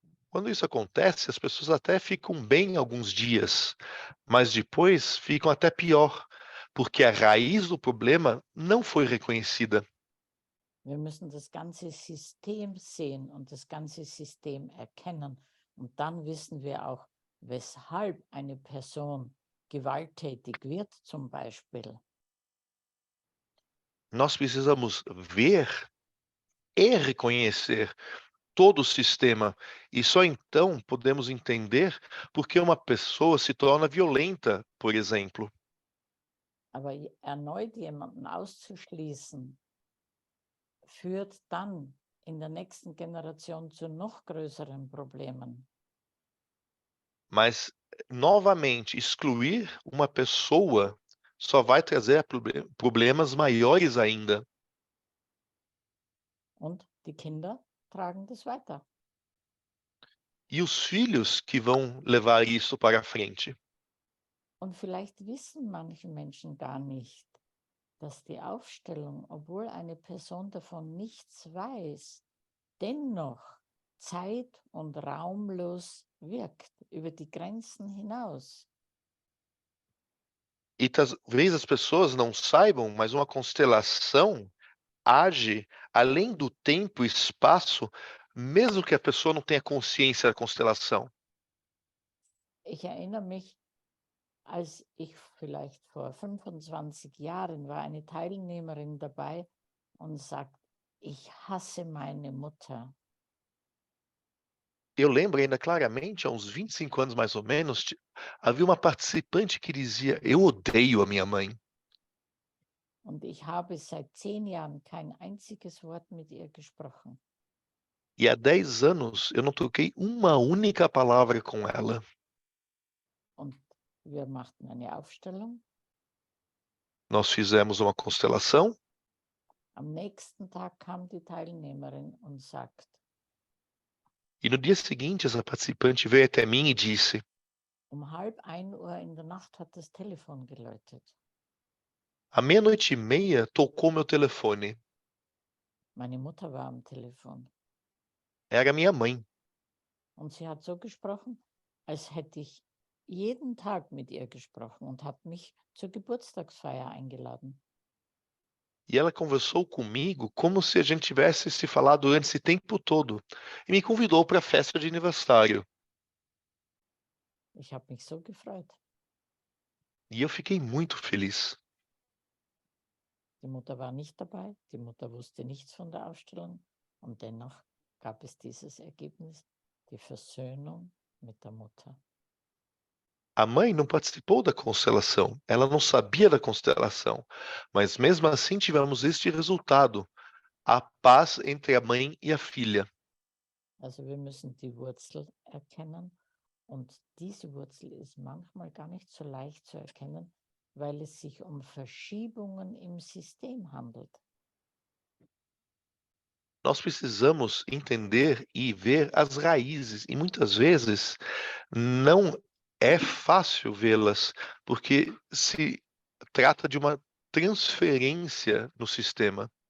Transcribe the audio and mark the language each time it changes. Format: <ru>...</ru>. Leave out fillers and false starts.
<pt>Quando isso acontece, as pessoas até ficam bem alguns dias, mas depois ficam até pior, porque a raiz do problema não foi reconhecida.</pt> <de>Wir müssen das ganze System sehen und das ganze System erkennen. Und dann wissen wir auch, weshalb eine Person gewalttätig wird, zum Beispiel.</de> <pt>Nós precisamos ver e reconhecer todo o sistema, e só então podemos entender por que uma pessoa se torna violenta, por exemplo.</pt> <de>Aber erneut jemanden auszuschließen, führt dann in der nächsten Generation zu noch größeren Problemen.</de> <pt>Mas, novamente, excluir uma pessoa só vai trazer problemas maiores ainda.</pt> <de>Und die Kinder tragen das weiter.</de> <pt>E os filhos que vão levar isso para frente.</pt> <de>Und vielleicht wissen manche Menschen gar nicht, dass die Aufstellung, obwohl eine Person davon nichts weiß, dennoch zeit- und raumlos wirkt, über die Grenzen hinaus.</de> <pt>E talvez as pessoas não saibam, mas uma constelação age além do tempo e espaço, mesmo que a pessoa não tenha consciência da constelação.</pt> <de>Ich erinnere mich, als ich vielleicht vor 25 Jahren war, eine Teilnehmerin dabei und sagt, ich hasse meine Mutter.</de> <pt>Eu lembro ainda claramente, há uns 25 anos mais ou menos, havia uma participante que dizia: "Eu odeio a minha mãe".</pt> <de>Und ich habe seit 10 Jahren kein einziges Wort mit ihr gesprochen.</de> <pt>E há 10 anos eu não troquei uma única palavra com ela.</pt> <de>Und Wir machten eine Aufstellung.</de> <pt>Nós fizemos uma constelação.</pt> <de>Am nächsten Tag kam die Teilnehmerin und sagt,</de> <pt>E no dia seguinte, essa participante veio até mim e disse:</pt> <de>um 0:30 in der Nacht hat das Telefon geläutet.</de> <pt>à meia-noite e meia tocou meu telefone.</pt> <de>Meine Mutter war am Telefon</de> <pt>Era minha mãe.</pt> <de>und sie hat so gesprochen, als hätte ich jeden Tag mit ihr gesprochen und hat mich zur Geburtstagsfeier eingeladen.</de> <pt>E ela conversou comigo como se a gente tivesse se falado antes esse tempo todo. E me convidou para a festa de aniversário.</pt> <de>Ich habe mich so gefreut.</de> <pt>E eu fiquei muito feliz.</pt> <de>Die Mutter war nicht dabei, die Mutter wusste nichts von der Aufstellung und dennoch gab es dieses Ergebnis, die Versöhnung mit der Mutter.</de> <pt>A mãe não participou da constelação, ela não sabia da constelação, mas mesmo assim tivemos este resultado, a paz entre a mãe e a filha.</pt> <de>Also wir müssen die Wurzel erkennen und diese Wurzel ist manchmal gar nicht so leicht zu erkennen, weil es sich um Verschiebungen im System handelt.</de> <pt>Nós precisamos entender e ver as raízes, e muitas vezes não é fácil vê-las, porque se trata de uma transferência no sistema.</pt>